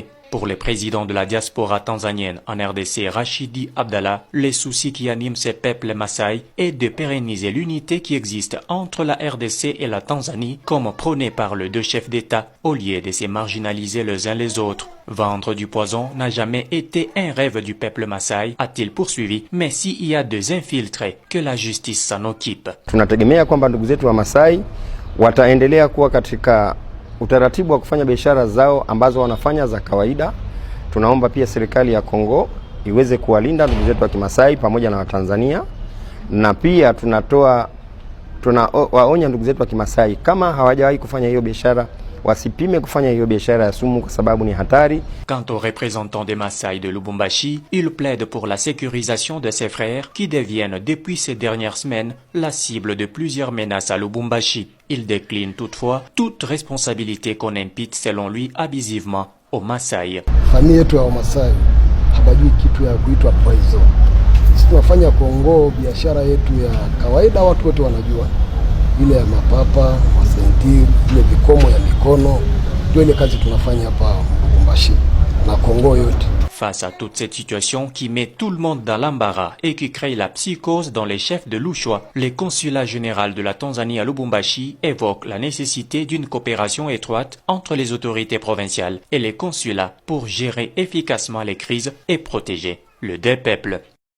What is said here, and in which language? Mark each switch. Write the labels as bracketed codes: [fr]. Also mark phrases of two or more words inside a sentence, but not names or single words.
[fr] Pour le président de la diaspora tanzanienne en RDC, Rachidi Abdallah, les soucis qui animent ces peuples Maasai est de pérenniser l'unité qui existe entre la RDC et la Tanzanie, comme prôné par les 2 chefs d'État, au lieu de se marginaliser les uns les autres. Vendre du poison n'a jamais été un rêve du peuple Maasai, a-t-il poursuivi, mais s'il y a des infiltrés, que la justice s'en occupe. [sw] Tunategemea kwamba ndugu zetu wa Maasai wataendelea kuwa katika utaratibu wa kufanya biashara zao ambazo wanafanya za kawaida. Tunaomba pia serikali ya Kongo iweze kuwalinda ndugu zetu wa Kimasai pamoja na Watanzania, na pia tunawaonya ndugu zetu wa Kimasai kama hawajawahi kufanya hiyo biashara wasipime kufanya hiyo biashara ya sumu kwa sababu ni hatari. [fr] Quant aux représentants des Maasai de Lubumbashi, ils plaident pour la sécurisation de ses frères qui deviennent depuis ces dernières semaines la cible de plusieurs menaces à Lubumbashi. Il décline toutefois toute responsabilité qu'on impute selon lui abusivement aux Maasai. [sw] Familia yetu ya Wamasai habajui kitu ya kuitwa poison. Sisi tunafanya Kongo biashara yetu ya kawaida, watu wote wanajua ile ya mapapa, masentiri, ile vikomo ya mikono, ndio ile kazi tunafanya hapa Lubumbashi na Kongo yote. [fr] Face à toute cette situation qui met tout le monde dans l'embarras et qui crée la psychose dans les chefs de Lushwa, le consulat général de la Tanzanie à Lubumbashi évoque la nécessité d'une coopération étroite entre les autorités provinciales et les consulats pour gérer efficacement les crises et protéger le deux peuples.